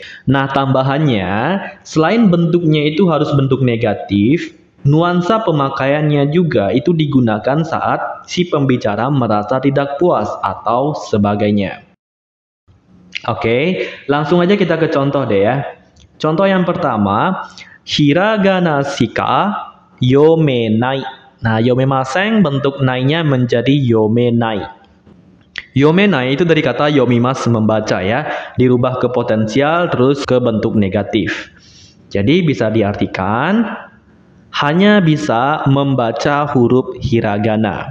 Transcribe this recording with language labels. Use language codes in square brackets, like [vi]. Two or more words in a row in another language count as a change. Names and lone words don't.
[id] Nah, tambahannya selain bentuknya itu harus bentuk negatif, nuansa pemakaiannya juga itu digunakan saat si pembicara merasa tidak puas atau sebagainya. Oke, langsung aja kita ke contoh deh ya. Contoh yang pertama, [ja] hiragana shika yomenai. [id] Nah, yomemasen [ja] bentuk nai-nya [id] menjadi yomenai. Yomenai itu dari kata yomimas, membaca ya, dirubah ke potensial terus ke bentuk negatif. Jadi bisa diartikan hanya bisa membaca huruf hiragana.